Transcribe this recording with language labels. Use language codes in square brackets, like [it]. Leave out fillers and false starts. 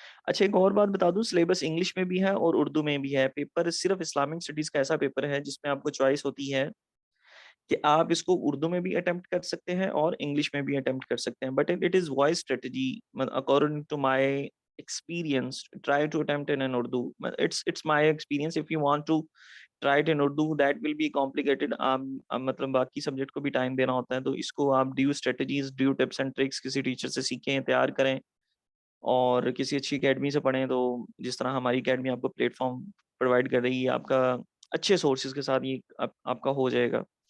[ur] اچھا, ایک اور بات بتا دوں, سلیبس انگلش میں بھی ہے اور اردو میں بھی ہے. پیپر صرف اسلامک اسٹڈیز کا ایسا پیپر ہے جس میں آپ کو چوائس ہوتی ہے کہ آپ اس کو اردو میں بھی اٹمپٹ کر سکتے ہیں اور انگلش میں بھی اٹمپٹ کر سکتے ہیں. [en] But it is wise strategy according to my experience, try to attempt in an Urdu. It's my experience. If you want to try it in Urdu, that will be complicated. [ur] مطلب باقی subject کو بھی time دینا ہوتا ہے, تو اس کو آپ due strategies, due tips and tricks کسی ٹیچر سے سیکھیں, تیار کریں, اور کسی اچھی اکیڈمی سے پڑھیں. تو جس طرح ہماری اکیڈمی آپ کو پلیٹ فارم پرووائڈ کر رہی ہے, آپ کا اچھے سورسز کے ساتھ یہ آپ کا ہو جائے گا.